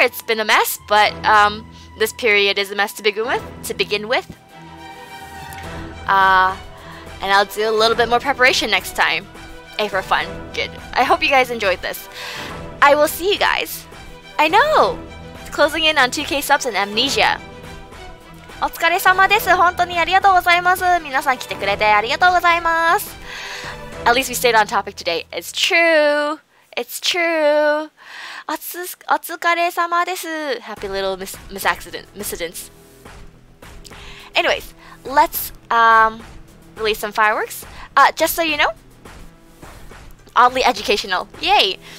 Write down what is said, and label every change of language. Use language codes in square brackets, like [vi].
[en] It's been a mess, but this period is a mess to begin with. And I'll do a little bit more preparation next time. Hey, for fun. Good. I hope you guys enjoyed this. I will see you guys. I know! It's closing in on 2K subs and Amnesia. [ja] お疲れ様です。本当にありがとうございます。皆さん来てくれてありがとうございます。 [en] At least we stayed on topic today. It's true. It's true. [ja] お疲れ様です。 [en] Happy little misadvents. Anyways, let's release some fireworks. Just so you know, oddly educational. Yay!